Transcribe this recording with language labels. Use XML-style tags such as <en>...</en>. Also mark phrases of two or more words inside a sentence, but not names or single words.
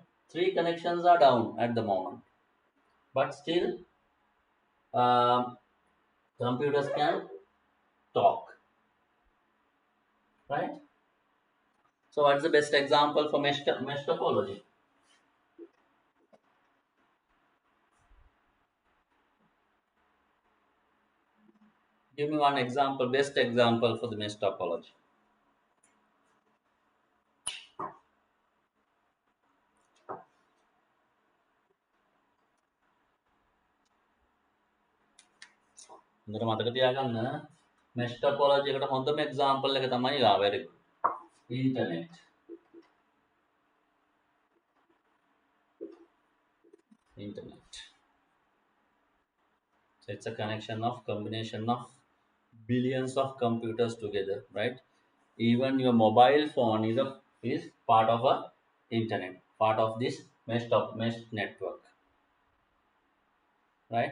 <en>Three connections are down at the moment, but still um, computers can talk, right? So what's the best example for mesh topology? Give me one example, best example for the mesh topology.</en> <si>හොඳට මතක තියාගන්න</si> <en>mesh topology</en> <si>එකට හොඳම example එක තමයි</si> <en>very good. Internet. Internet. So it's a connection of combination of billions of computers together, right? Even your mobile phone is part of a internet, part of this mesh network, right?</en>